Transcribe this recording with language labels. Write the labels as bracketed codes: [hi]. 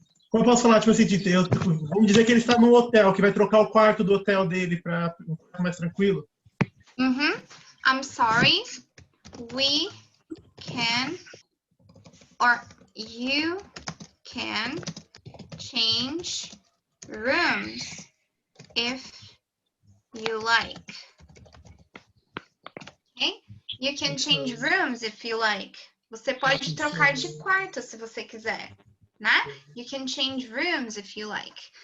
[pt] Como eu posso falar, tipo assim, vamos dizer que ele está num hotel, que vai trocar o quarto do hotel dele para um quarto mais tranquilo. [en] I'm sorry. We can or you can change rooms if you like. Okay? You can change rooms if you like. [pt] Você pode trocar de quarto se você quiser, né? [en] You can change rooms if you like.